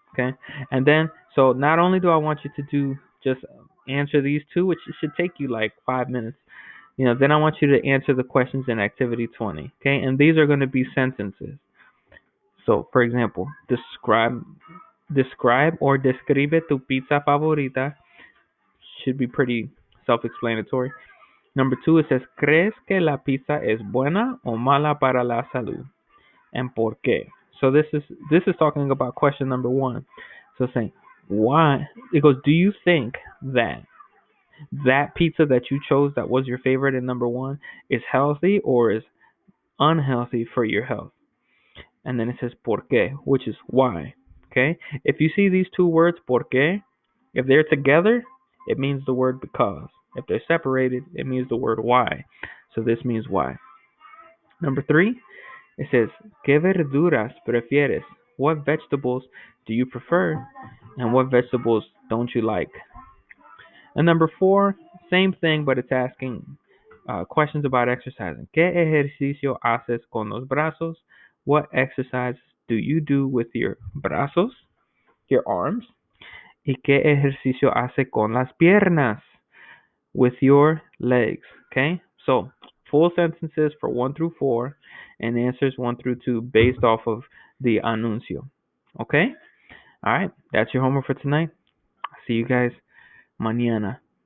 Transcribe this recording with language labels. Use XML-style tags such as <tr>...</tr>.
<en>Okay, and then so not only do I want you to do just answer these two, which should take you like 5 minutes. Then I want you to answer the questions in activity 20. Okay, and these are going to be sentences. So, for example, describe or describe</en> <es>tu pizza favorita</es> <en>should be pretty self-explanatory. Number two, it says,</en> <es>¿Crees que la pizza es buena o mala para la salud? And por qué?</es> <en>So this is talking about question number one. So saying, why? It goes, do you think that pizza that you chose that was your favorite in number one is healthy or is unhealthy for your health? And then it says por qué, which is why. Okay? If you see these two words, por qué, if they're together, it means the word because. If they're separated, it means the word why. So this means why. Number three, it says,</en> <es>¿Qué verduras prefieres?</es> <en>What vegetables do you prefer? And what vegetables don't you like? And number four, same thing, but it's asking questions about exercising.</en> <es>¿Qué ejercicio haces con los brazos?</es> <en>What exercise do you do with your brazos, your arms?</en> <es>¿Y qué ejercicio hace con las piernas?</es> <en>With your legs. Okay? So, full sentences for 1 through 4 and answers 1 through 2 based off of the anuncio. Okay? All right. That's your homework for tonight. See you guys mañana.</en>